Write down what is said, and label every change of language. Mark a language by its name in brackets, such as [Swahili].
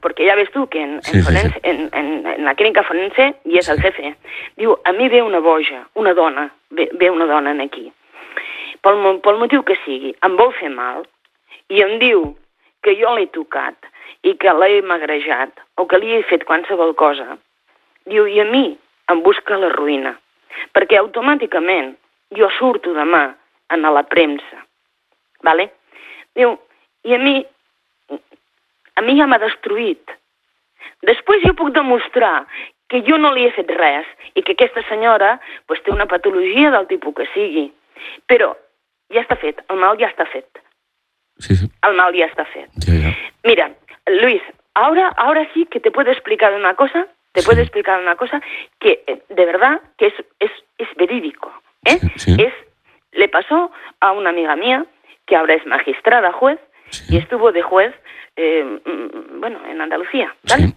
[Spanish] porque ya ves tú que en la clínica forense y es el jefe, digo, a mí [Catalan] ve una boja, una dona, ve una dona en aquí. Pel motiu que sigui, em vol fer mal i em diu que jo l'he tocat i que l'he magrejat o que li he fet qualsevol cosa, diu, i a mi em busca la ruïna, perquè automàticament jo surto demà a la premsa, vale? Diu, i a mi ja m'ha destruït. Després jo puc demostrar que jo no li he fet res i que aquesta senyora pues, té una patologia del tipus que sigui, però... Ja està fet, el mal ja està fet. Sí. El mal ja està fet. Ja. [Spanish] Mira, Luis, ahora sí que te puedo explicar una cosa, puedo explicar una cosa que de verdad que es verídico, ¿eh? Sí. Es le pasó a una amiga mía que ahora es magistrada juez, y estuvo de juez en Andalucía, ¿vale?